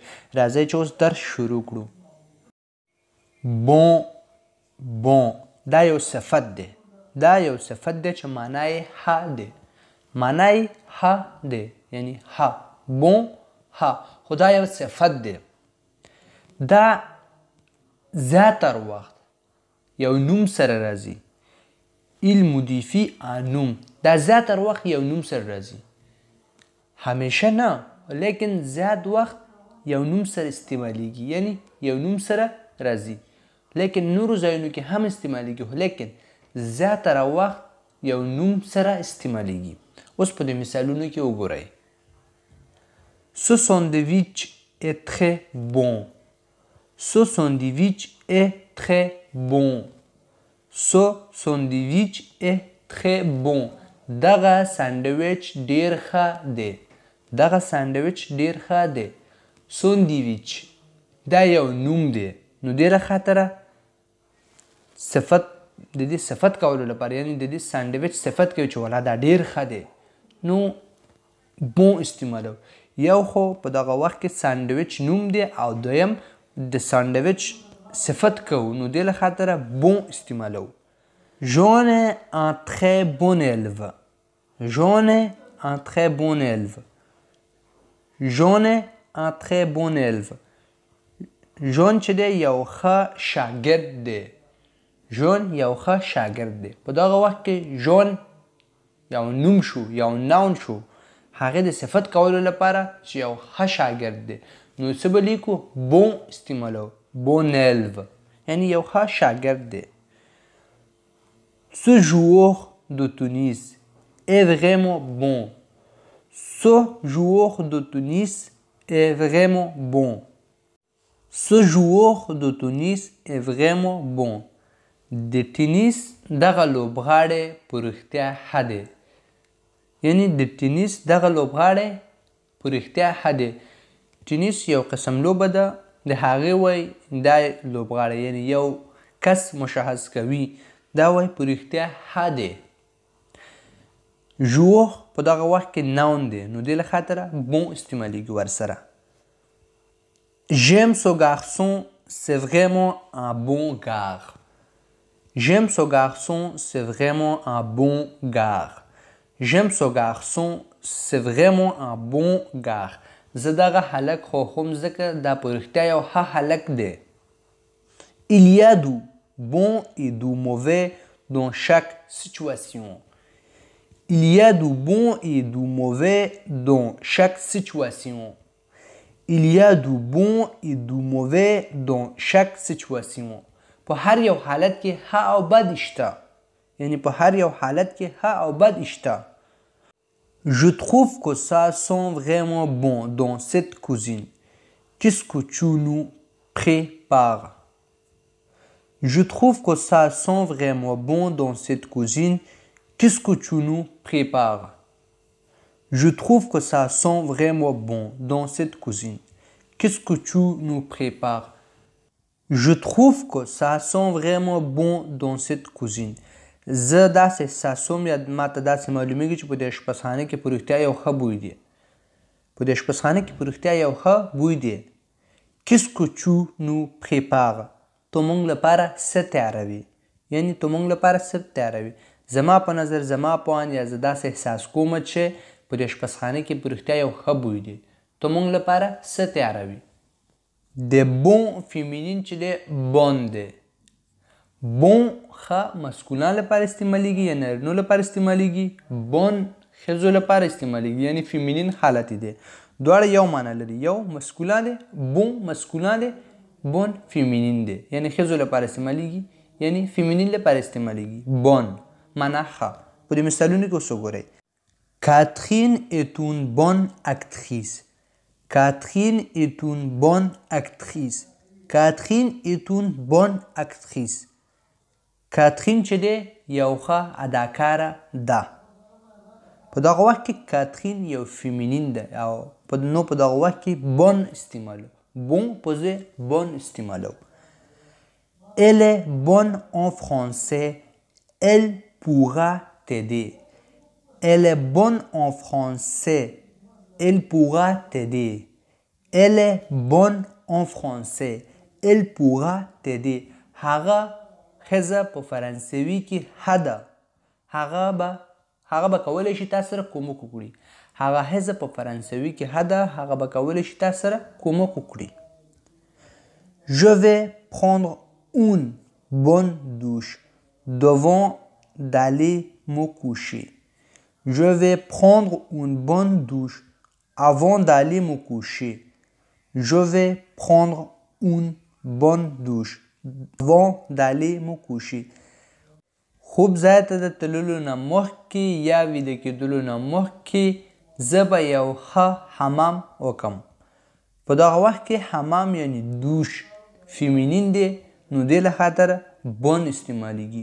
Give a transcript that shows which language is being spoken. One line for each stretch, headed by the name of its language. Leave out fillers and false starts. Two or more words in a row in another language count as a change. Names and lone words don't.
Pashto: راځئ چې اوس درس شروع کړو. بون دا یو صفت دی. دا یو صفت دی چې معنا یې ښه دی. معنا یې ښه دی، یعنی ښه. بون ښه، خو دا یو صفت دی. دا زیاتر وخت یو نوم سره راځي.
French: il modifie un nom.
Pashto: دا زیاتر وخت یو نوم سره راځي، همیشه نه، لیکن زیات وخت یو نوم سره استعمالیږي، یعنی یو نوم سره راځي. لیکن نورو ځایونو کې هم استعمالیږي، لیکن زیاتره وخت یو نوم سره استعمالیږي. اوس په دې مثالونو کې وګورئ.
French: Ce sandwich est très bon. Ce sandwich est très bon. Ce sandwich est très bon.
Pashto: دغه ساندویچ ډیر ښه دی. دغه ساندویچ ډیر ښه دی. ساندویچ دا یو نوم دی، نو ډیره خاطره صفت د دې صفت کولو لپاره، یعنی د دې ساندویچ صفت کوي چې والا دا ډیر ښه دی، نو بون استعمالو. یو خو په دغه وخت کې ساندویچ نوم دی، او دویم د ساندویچ صفت کوو، نو دې له خاطره بون استعمالو.
French: J'en ai un très bon élève. J'en ai un très bon élève. J'en ai un très bon élève.
Pashto: J'en چې دی یو ښه شاګرد دی. J'en یو ښه شاګرد دی. په دغه وخت کې J'en یو نوم شو، یو ناون شو، هغې د صفت کولو لپاره چې یو ښه شاګرد دی، نو څه به لیکو؟ بون استعمالو.
French: bon élève
Pashto: یعنی یو ښه شاګرد دی.
French: Ce joueur de tennis est vraiment bon. Ce joueur de tennis est vraiment bon. Ce joueur de tennis est vraiment bon.
Pashto: د ټینیس دغه لوبغاړی په رښتیا ښه دی. یعنی د ټینیس دغه لوبغاړی په رښتیا ښه دی. ټینیس یو قسم لوبه ده، د هغې وایي دا لوبغاړی، یعنی یو کس مشخص کوي، دا وایي په رښتیا ښه دی. ژوور په دغه وخت کې ناون دی، نو دې له خاطره بون استعمالیږي ورسره.
French: J'aime ce garçon, c'est vraiment un bon gars. J'aime ce garçon, c'est vraiment un bon gars. J'aime ce garçon, c'est vraiment un bon gars.
Pashto: زه دغه هلک خوښوم ځکه دا په رښتیا یو ښه هلک دی.
French: Il y a du bon et du mauvais dans chaque situation. Il y a du bon et du mauvais dans chaque situation. Il y a du bon et du mauvais dans chaque situation.
Pashto: په هر یو حالت کې ښه او بد شته، یعنی په هر یو حالت کې ښه او بد شته.
French: Je trouve que ça sent vraiment bon dans cette cuisine. Qu'est-ce que tu nous prépares? Je trouve que ça sent vraiment bon dans cette cuisine. Qu'est-ce que tu nous prépares? Je trouve que ça sent vraiment bon dans cette cuisine. Qu'est-ce que tu nous prépares? Je trouve que ça sent vraiment bon dans cette cuisine.
Pashto: زه داسې احساسوم، یا ماته داسې معلومیږي چې په دې اشپزخانه کې په رښتیا یو ښه بوی دی. په دې اشپزخانه کې په رښتیا یو ښه بوی دی.
French: Qu'est-ce que tu nous prépares?
Pashto: تو موږ لپاره څه تیاروي، یعنی تو موږ لپاره څه تیاروي. زما په نظر، زما په اند، یا زه داسې احساس کوم چې په دې اشپزخانه کې په رښتیا یو ښه بوی دی. تو موږ لپاره څه تیاروي. د
French: bonne féminin
Pashto: چې دی بون دی. بون ښه مسکولان لپاره استعمالیږي یا نارینو لپاره استعمالیږي. بون ښځو لپاره استعمالیږي، یعنی فیمینین حالت دی. دواړه یو معنا لري، یو مسکولان دی،
French: bon masculin
Pashto: دی،
French: bonne féminin
Pashto: دی، یعنی ښځو لپاره استعمالیږي، یعنی فیمینین لپاره استعمالیږي. بون معنا ښه. په دې مثالونو کې اوس وګورئ.
French: Catherine est une bonne actrice. Catherine est une bonne actrice. Catherine est une bonne actrice.
Pashto: Catherine چې دی یو ښه اداکاره ده. په دغه وخت کې کاترین یو فیمینین ده او نو په دغه وخت کې بون استعمالو. بون پوزه بون استعمالو.
French: Elle est bonne en français. Elle pourra t'aider. Elle est bonne en français. Elle pourra t'aider. Elle est bonne en français. Elle pourra t'aider.
Pashto: هغه ښځه په فرانسوي کې ښه ده. هغه به کولی شي تاسو سره کومک وکړي. هغه ښځه په فرانسوي کې ښه ده. هغه به کولی شي تاسو سره کومک وکړي.
French: Je vais prendre une bonne douche devant d'aller me coucher. Je vais prendre une bonne douche avant d'aller me coucher. Je vais prendre une bonne douche avant d'aller me coucher.
Pashto: خوب ځای ته د تللو نه مخکې یا ویده کېدلو نه مخکې زه به یو ښه حمام وکم. په دغه وخت کې حمام یعنی دوش فیمینین دی نو دې له خاطره بون استعمالیږي.